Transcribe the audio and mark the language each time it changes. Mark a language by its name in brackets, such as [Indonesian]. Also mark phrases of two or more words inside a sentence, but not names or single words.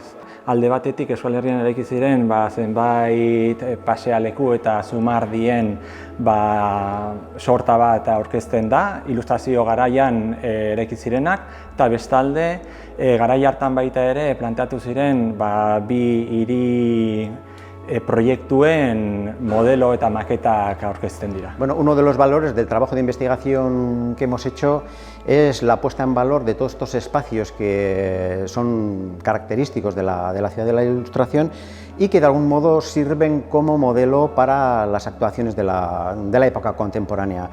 [Basque] Alde batetik Euskal Herrian eraiki ziren zenbait pasealeku eta Zumardien sorta bat aurkezten da, ilustrazio garaian eraiki zirenak, eta bestalde garai hartan baita ere planteatu ziren 2 hiri proiektuen modelo eta maketak aurkezten dira. [Spanish] Bueno, uno de los valores del trabajo de investigación que hemos hecho es la puesta en valor de todos estos espacios que son característicos de la ciudad de la Ilustración y que de algún modo sirven como modelo para las actuaciones de la época contemporánea.